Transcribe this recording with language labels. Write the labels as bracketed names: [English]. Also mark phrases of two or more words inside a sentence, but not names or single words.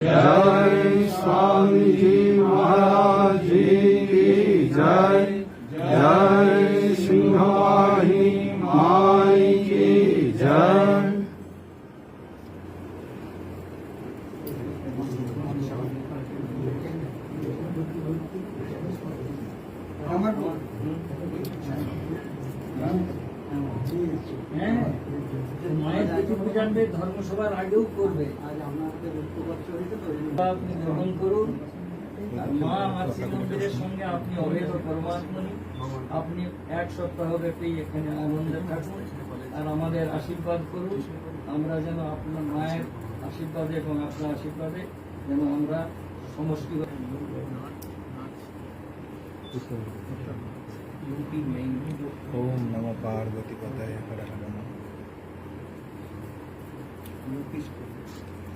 [Hindi] जय स्वामी जी महाराज जी की जय। जय सिंहवाहिनी माई की जय। [Bangla] মায়ের প্রতি জানবে ধর্মসভার আগেও করবে, আপনি গ্রহণ করুন। মা মাতৃ মন্দিরের সঙ্গে আপনি অভেদ পরমাত্মনি, আপনি এক সপ্তাহ ব্যাপী এখানে আনন্দে থাকুন আর আমাদের আশীর্বাদ করুন। আমরা যেন আপনার মায়ের আশীর্বাদে এবং আপনার আশীর্বাদে যেন আমরা সমষ্টি [Sanskrit] ओम नमो पार्वती पतये हर हर नमः।